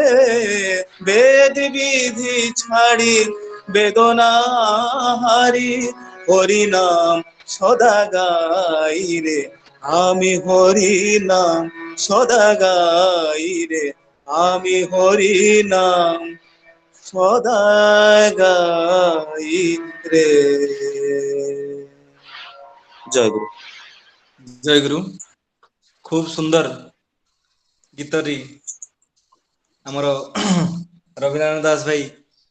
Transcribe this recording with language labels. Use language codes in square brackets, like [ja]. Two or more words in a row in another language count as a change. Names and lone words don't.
[bn] বেদ বিধি ছাড়ি বেদনা হারি, হরি নাম সদা গাই রে আমি, হরি নাম সদা গাই রে আমি, হরি নাম সদা গাই রে। জয় গুরু। [or] ଜୟ ଗୁରୁ। ଖୁବ ସୁନ୍ଦର ଗୀତଟି ଆମର ରବିନାରାୟଣ ଦାସ ଭାଇ